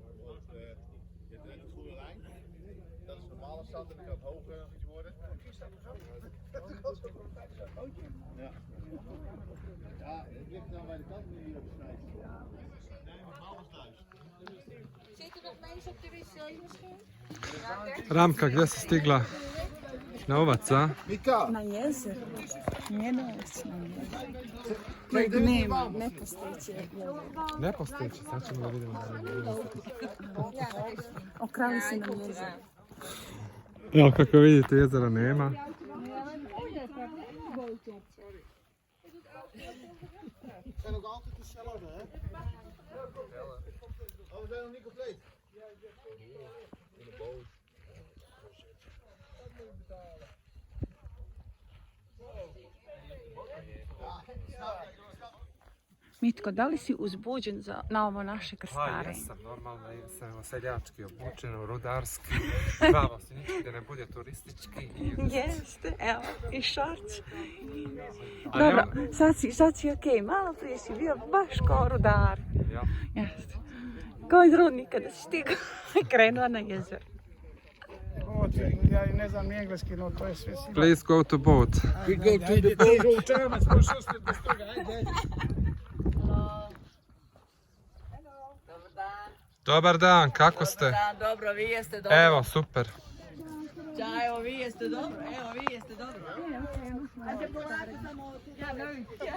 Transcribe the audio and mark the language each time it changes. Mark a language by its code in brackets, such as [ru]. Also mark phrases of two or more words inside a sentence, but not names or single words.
[nl] Want, je hebt net de groene lijn. Dat is normale stand en dan kan het hoger nog iets worden. Ja. Ja, het ligt nou bij de kant nu hier op de snijden. Nee, maar alles thuis. Zitten nog mensen op de wc misschien? [sr] Ramka, gdje si stigla? Na ovac, a? Na jezero. Njeno je na jezero. Kojeg nema, nepostojeće jezero. Nepostojeće, sad ćemo da vidimo. Okrali se nam jezero. Evo kako vidite, jezera nema. [nl] Zijn ook altijd dezelfde, hè? Oh, we zijn nog niet compleet. In de boot. [sr] Mitko, da li si uzbuđen na ovo naše Pa krstarenje? jesam, normalno sam seljački obučen, rudarski. Pravo se ništa da ne bude turistički. Jeste, evo, i šorć. Ali Dobro, on- sad si okej, malo prije si bio baš kao rudar. Ja. Jeste. Kao iz rudnika da si stigao i krenuo na jezero. Ja ne znam ni engleski, no to je sve sigurno. [en] Please go to boat. We go to the boat. [sr] Čemac, pošao ste bez toga, ajde. Dobar dan. Dobar dan, kako ste? Dobar dan, dobro, vi jeste dobro. Evo, super. Ja, evo vi jeste dobro, evo vi jeste dobro. Ajde polako samo, ja ne vidim.